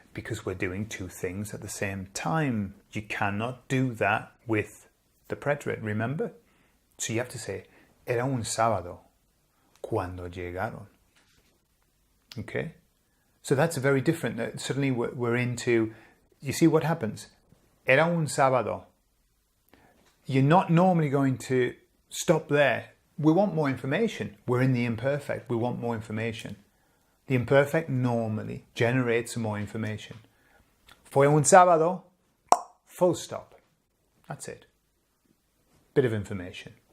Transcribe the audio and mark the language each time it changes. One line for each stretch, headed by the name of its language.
English: Because we're doing two things at the same time. You cannot do that with the preterite, remember? So you have to say,
Spanish: era un sábado cuando llegaron.
English: Okay? So that's very different. Suddenly we're into, you see what happens?
Spanish: Era un sábado.
English: You're not normally going to stop there. We want more information. We're in the imperfect. We want more information. The imperfect normally generates some more information.
Spanish: Fue un sábado,
English: full stop. That's it. Bit of information.